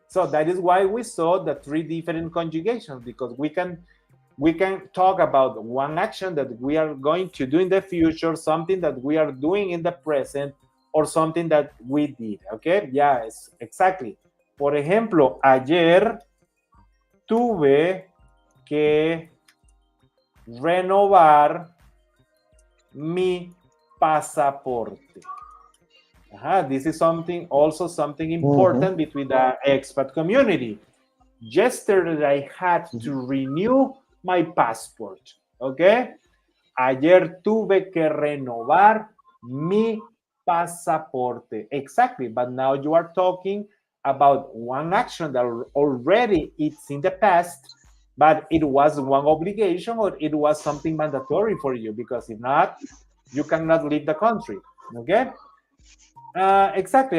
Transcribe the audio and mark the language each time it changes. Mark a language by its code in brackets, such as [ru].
[en] So that is why we saw the 3 different conjugations, because we can talk about one action that we are going to do in the future, something that we are doing in the present, or something that we did. Okay? Yes, exactly. [es] Por ejemplo, ayer tuve que renovar mi pasaporte. [en] This is something important between the expat community. Yesterday I had to renew my passport. Okay? [es] Ayer tuve que renovar mi pasaporte. [en] Exactly. But now you are talking about one action that already it's in the past, but it was one obligation or it was something mandatory for you, because if not, you cannot leave the country. Okay? Exactly.